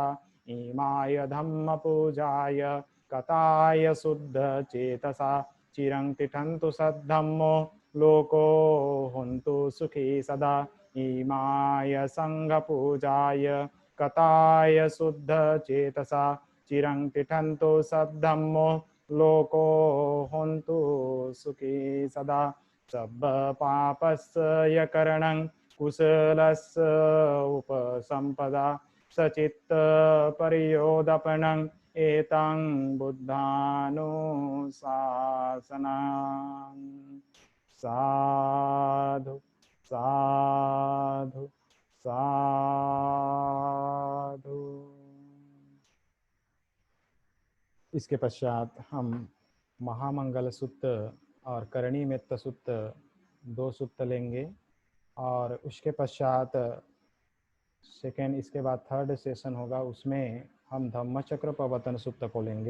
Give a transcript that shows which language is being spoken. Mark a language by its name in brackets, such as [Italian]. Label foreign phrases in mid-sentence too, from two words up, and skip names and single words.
[Pali] इमाय धम्मपूजाय कथाय शुद्धचेतसा चिरं तिष्ठन्तु सद्धम्मो लोको हन्तु सुखी सदा इमाय संघपूजाय कथाय शुद्धचेतसा चिरं तिष्ठन्तु सद्धम्मो लोको हन्तु सुखी सदा सब पापस्य करणं कुशलस्य उपसंपदा सचित्त परियोदपनं एतं बुद्धानुशासनं साधु साधु साधु। [Hindi] इसके पश्चात हम महामंगल सूत्र और करणी मित्त सूत्र 2 सूत्र लेंगे और उसके पश्चात सेकेंड इसके बाद थर्ड सेशन होगा, उसमें हम धम्मचक्र प्रवर्तन सूत्र को लेंगे।